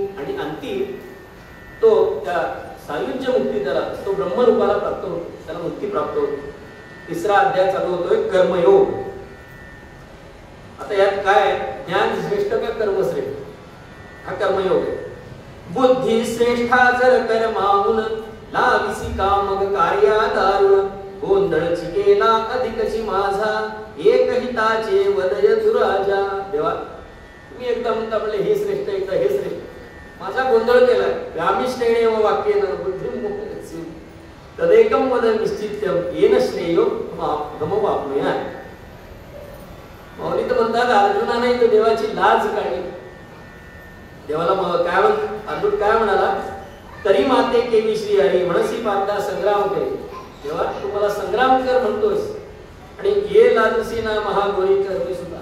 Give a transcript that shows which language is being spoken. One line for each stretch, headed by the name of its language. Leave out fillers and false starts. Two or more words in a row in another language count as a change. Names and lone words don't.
Marathi: आणि अंती तो त्या सायुज्य मुक्ती, त्याला तो ब्रह्मरूपाला प्राप्त होतो, त्याला मुक्ती प्राप्त होते. 3रा अध्याय चालू होतोय कर्मयोग. आता यात काय, ज्ञान श्रेष्ठ का कर्म श्रेष्ठ? हा कर्मयोग आहे. बुद्धी श्रेष्ठा जर कर्माहून, लाविसी कामग कार्या दारुण, गोंधळ चिकेला अधिकची माझा, एक हिताचे वदय दुराजा. देवा तुम्ही एकदा म्हणता म्हणले हे श्रेष्ठ, एकदा हे श्रेष्ठ, माझा गोंधळ केलाय.
Sanskrit: व्यामिष्टेने व वाक्येन बुद्धिं मोहयसि, तदेकं वद निश्चित्यं, येन श्रेयो गमवाप्नुयात्.
Marathi: मौली तर म्हणतात अर्जुनाने इथे देवाची लाज काढली. देवाला काय अर्जुन काय म्हणाला? तरी माते केवी श्री हरी, म्हणसी पाता संग्राम करे. तेव्हा तू मला संग्राम कर म्हणतोस आणि ये लाजसी ना महागोरी कर सुद्धा.